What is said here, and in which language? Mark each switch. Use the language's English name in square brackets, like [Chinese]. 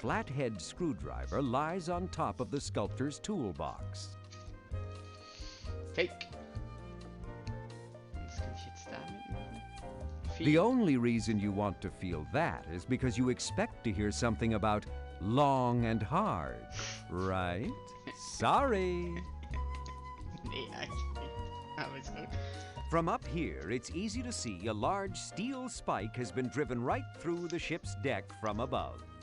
[English] flathead screwdriver lies on top of the sculptor's toolbox. Fake. [German] Was kann ich jetzt damit machen? [English] The only reason you want to feel that is because you expect to hear something about long and hard, right? Sorry. [German] Nee, eigentlich nicht. Aber ist gut. [English] From up here, it's easy to see a large steel spike has been driven right through the ship's deck from above.